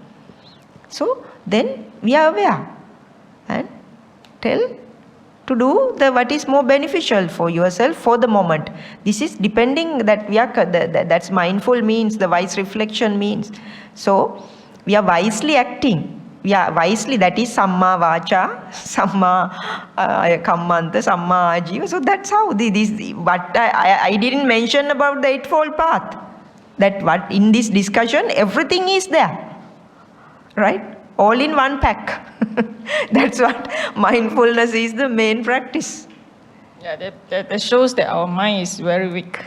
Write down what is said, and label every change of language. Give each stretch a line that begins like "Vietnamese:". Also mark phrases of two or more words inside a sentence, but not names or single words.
English: So then we are aware and tell to do what is more beneficial for yourself for the moment. This is depending that that's mindful means, the wise reflection means. So we are wisely acting. Wisely, that is
Pali: samma vacha, samma kammanta, samma ajiva.
English: So that's how but I didn't mention about the Eightfold Path. That what in this discussion, everything is there, right? All in one pack. That's what mindfulness is, the main practice. Yeah, that shows that our mind is very weak.